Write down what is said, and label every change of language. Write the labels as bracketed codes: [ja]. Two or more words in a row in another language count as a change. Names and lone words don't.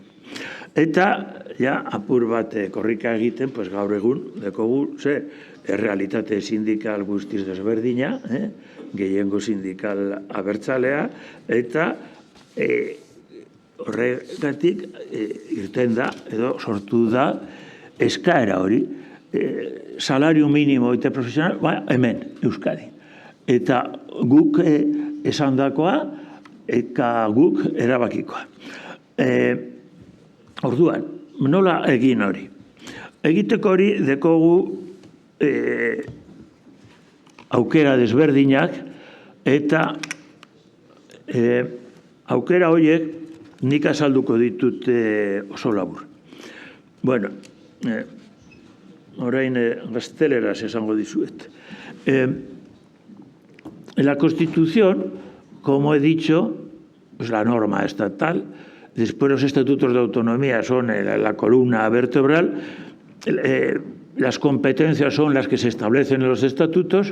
[eu] Eta, apur bat korrika egiten, gaur egun, dekogu, errealitate sindikal guztiz desberdina, gehiengo sindikal abertzalea, eta horregatik irten da, edo sortu da, eskaera hori, [es] salario mínimo eta profesional, hemen, Euskadi. [eu] Eta guk esandakoa, eta guk erabakikoa. Orduan, nola egin hori? Egiteko hori dekogu aukera desberdinak, eta aukera horiek nik azalduko ditut oso labur. Bueno, orain gazteleraz esango dizuet. [es] La Constitución, como he dicho, es la norma estatal. Después los estatutos de autonomía son la columna vertebral. Las competencias son las que se establecen en los estatutos.